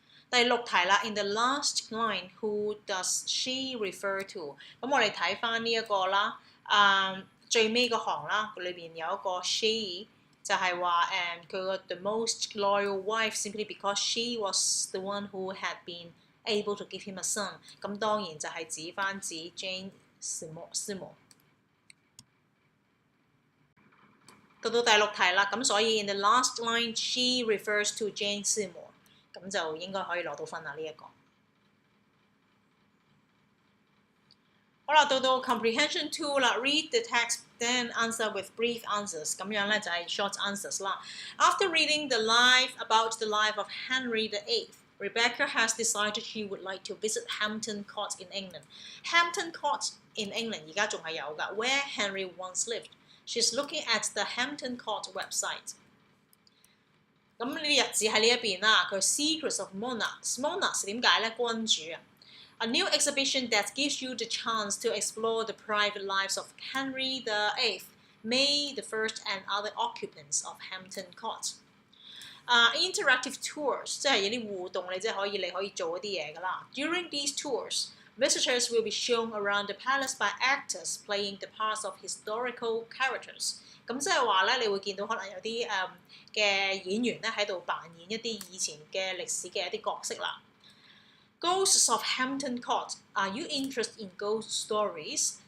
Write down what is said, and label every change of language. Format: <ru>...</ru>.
<yue>第6題啦</yue> <en>，In the last line, who does she refer to？</en> <yue>咁我哋睇翻呢一個啦，最尾嗰行啦，裏邊有一個</yue> <en>she， 就係話佢個 the most loyal wife simply because she was the one who had been able to give him a son。</en> <yue>咁當然就係指翻指 Jane Seymour。到第6題啦，咁所以</yue> <en>in the last line she refers to Jane Seymour，</en> <yue>咁就應該可以攞到分啦呢一個。好啦，到 comprehension 2啦 ，</yue> <en>read the text then answer with brief answers，</en> <yue>咁樣咧就係 short answers 啦。</yue> <en>After reading about the life of Henry VIII，Rebecca has decided she would like to visit Hampton Court in England。Hampton Court in England</en> <yue>而家仲係有㗎</yue> <en>，where Henry once lived。She's looking at the Hampton Court website。</en> <yue>咁呢啲日子喺呢一邊啦，佢 Secrets of Monarchs 點解咧？君主啊。</yue> <en>A new exhibition that gives you the chance to explore the private lives of Henry VIII, May I, and other occupants of Hampton Court.</en> <yue>Interactive tours 即係有啲互動，你即係你可以做一啲嘢㗎啦。</yue> <en>During these tours, visitors will be shown around the palace by actors playing the parts of historical characters。</en> <yue>咁即係話咧，你會見到可能有啲嘅演員咧喺度扮演一啲以前嘅歷史嘅一啲角色啦。</yue> <en>Ghosts of Hampton Court. Are you interested in ghost stories?</en>